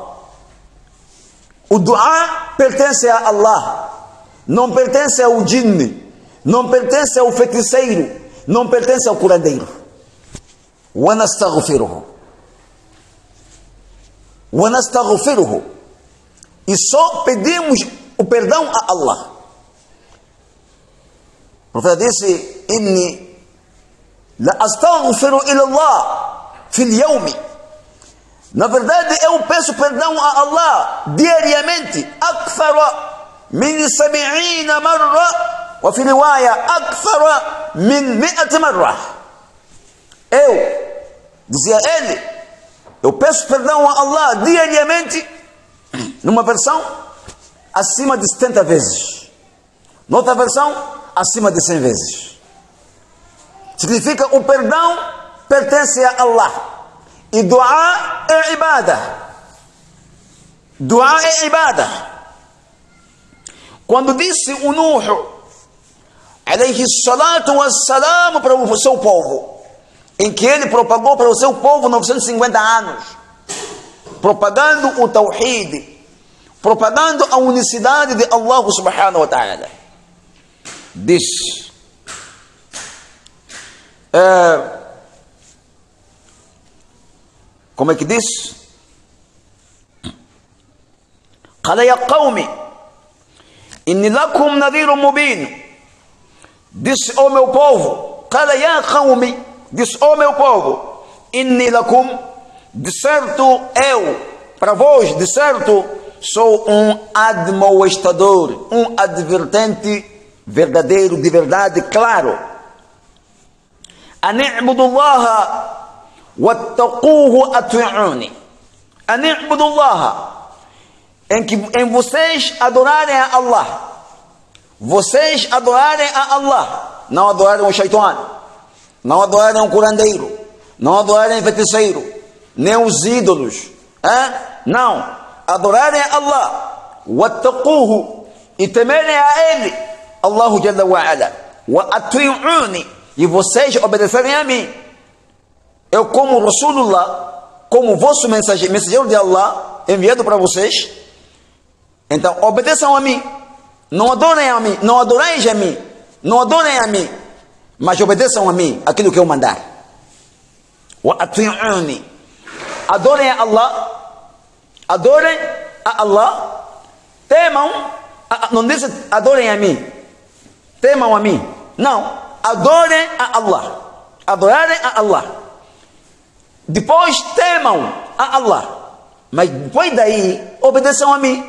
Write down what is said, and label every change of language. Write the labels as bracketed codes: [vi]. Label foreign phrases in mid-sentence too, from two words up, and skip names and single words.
[pt] O dua pertence a Allah, não pertence ao jinni, não pertence ao feiticeiro, não pertence ao curandeiro. ونستغفره e só pedimos o perdão a Allah. O profeta disse: [ar] إني لأستغفر إلى الله في اليوم. [pt] Na verdade, eu peço perdão a Allah diariamente, [ar] أكثر من 70 مرة وفي رواية أكثر من 100 مرة. [pt] Dizia ele, eu peço perdão a Allah diariamente, numa versão, acima de 70 vezes. Noutra versão, acima de 100 vezes. Significa, o perdão pertence a Allah. E dua é ibadah. Dua é ibadah. Quando disse o Nuh, [ar] عليه الصلاة والسلام, [pt] para o seu povo, em que ele propagou para o seu povo 950 anos, propagando o Tawhid, propagando a unicidade de Allah [ar] سبحانه وتعالى. [pt] Diz, como é que diz? [ar] قال يا قوم إني لكم نذير مبين. [pt] Diz, ó meu povo, [ar] قال يا قوم, [pt] diz, ó meu povo, [ar] إني لكم, [pt] de certo eu, para vós, de certo, sou um admoestador, um advertente verdadeiro, de verdade, claro. [ar] أن اعبدوا الله واتقوه وأطيعون. Ani'budullaha, [pt] em vocês adorarem a Allah. Vocês adorarem a Allah, não adorarem o shaitan, não adorarem o curandeiro, não adorarem o feiticeiro, nem os ídolos. Não, adorarem a Allah, wattaquhu, e temerem a Ele, [ar] الله جل وعلا وأطيعون, [pt] e vocês obedecerem a mim. Eu, como Rasulullah, como vosso mensageiro de Allah, enviado para vocês, então obedeçam a mim. Não adorem a mim, não adoreis a mim, não adorem a mim, mas obedeçam a mim, aquilo que eu mandar. [ar] وأطيعون, [pt] adorem a Allah, adorem a Allah, temam, não diz adorem a mim, temam a mim, não, adorem a Allah, adorarem a Allah, depois temam a Allah, mas depois daí obedeçam a mim.